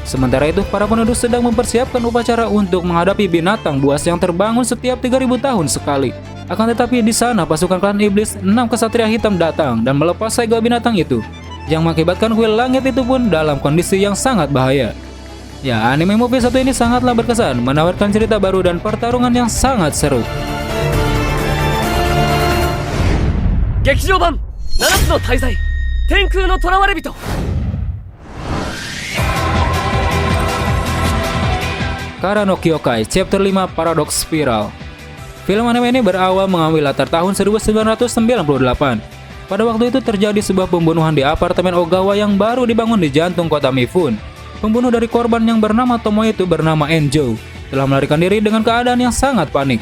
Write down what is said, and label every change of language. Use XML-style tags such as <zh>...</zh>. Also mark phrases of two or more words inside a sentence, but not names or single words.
<id>Sementara itu, para penduduk sedang mempersiapkan upacara untuk menghadapi binatang buas yang terbangun setiap 3000 tahun sekali. Akan tetapi di sana pasukan klan iblis 6 kesatria hitam datang dan melepas segel binatang itu, yang mengakibatkan kuil langit itu pun dalam kondisi yang sangat bahaya. Ya,</id> <en>anime movie</en> <id>satu ini sangatlah berkesan, menawarkan cerita baru dan pertarungan yang sangat seru.</id> <ja>劇場版7つの大罪天空の囚われ人</ja> <id>Kara no Kyokai Chapter 5 Paradox Spiral. Film anime ini berawal mengambil latar tahun 1998. Pada waktu itu terjadi sebuah pembunuhan di apartemen Ogawa yang baru dibangun di jantung kota Mifune. Pembunuh dari korban yang bernama Tomo itu bernama Enjo telah melarikan diri dengan keadaan yang sangat panik.</id>